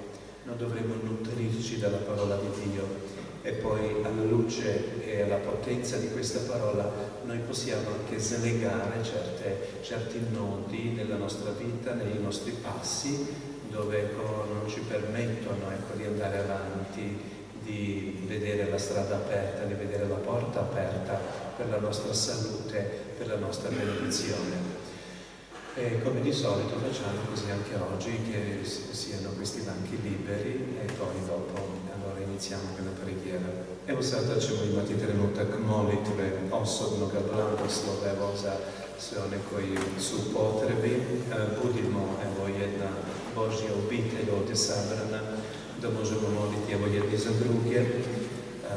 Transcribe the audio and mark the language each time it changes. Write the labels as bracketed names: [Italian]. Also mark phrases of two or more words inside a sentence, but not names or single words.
[Italian] Noi dovremmo nutrirci dalla parola di Dio e poi alla luce e alla potenza di questa parola noi possiamo anche slegare certi nodi nella nostra vita, nei nostri passi, dove, ecco, non ci permettono, ecco, di andare avanti, di vedere la strada aperta, di vedere la porta aperta per la nostra salute, per la nostra benedizione. E come di solito facciamo così anche oggi, che siano questi banchi liberi e poi dopo allora iniziamo con la preghiera. [Croatian] Evo sada ćemo imati trenutak molitve, osobnog blagoslova za sve one koji su u potrebi. Budimo, evo, jedna Božja obitelj ovdje sabrana, da možemo moliti, evo, jedni za druge.